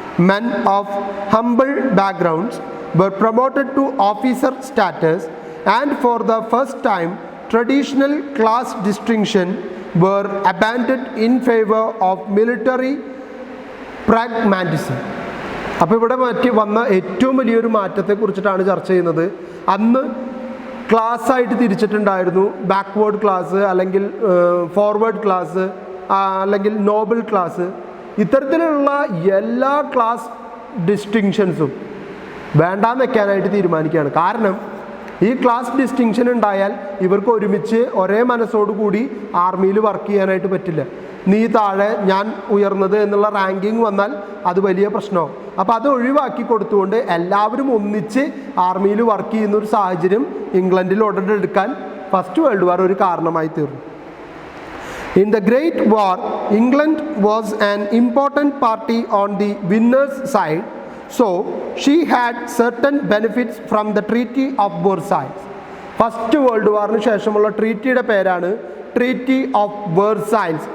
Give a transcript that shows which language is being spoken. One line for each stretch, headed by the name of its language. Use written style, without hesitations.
English: Men of humble backgrounds were promoted to officer status, and for the first time traditional class distinction were abandoned in favor of military pragmatism.
Malayalam: അപ്പോൾ ഇവിടെ വന്ന ഏറ്റവും വലിയൊരു മാറ്റത്തെക്കുറിച്ചിട്ടാണ് ചർച്ച ചെയ്യുന്നത്. അന്ന് ക്ലാസ്സായിട്ട് തിരിച്ചിട്ടുണ്ടായിരുന്നു. ബാക്ക്വേർഡ് ക്ലാസ്, അല്ലെങ്കിൽ ഫോർവേഡ് ക്ലാസ്, അല്ലെങ്കിൽ നോബിൾ ക്ലാസ്. ഇത്തരത്തിലുള്ള എല്ലാ ക്ലാസ് ഡിസ്റ്റിങ്ഷൻസും വേണ്ടാന്ന് വെക്കാനായിട്ട് തീരുമാനിക്കുകയാണ്. കാരണം ഈ ക്ലാസ് ഡിസ്റ്റിങ്ഷൻ ഉണ്ടായാൽ ഇവർക്ക് ഒരുമിച്ച് ഒരേ മനസ്സോടുകൂടി ആർമിയിൽ വർക്ക് ചെയ്യാനായിട്ട് പറ്റില്ല. നീ താഴെ ഞാൻ ഉയർന്നത് എന്നുള്ള റാങ്കിങ് വന്നാൽ അത് വലിയ പ്രശ്നമാവും. അപ്പോൾ അത് ഒഴിവാക്കി കൊടുത്തുകൊണ്ട് എല്ലാവരും ഒന്നിച്ച് ആർമിയിൽ വർക്ക് ചെയ്യുന്ന ഒരു സാഹചര്യം ഇംഗ്ലണ്ടിൽ ഉടലെടുക്കാൻ ഫസ്റ്റ് വേൾഡ് വാർ ഒരു കാരണമായി തീർന്നു.
English: In the Great War, England was an important party on the winner's side. So, she had certain benefits from the Treaty of Versailles.
Malayalam: First world വാറിന് ശേഷമുള്ള ട്രീറ്റിയുടെ പേരാണ് ട്രീറ്റി ഓഫ് വെർസൈൽസ്.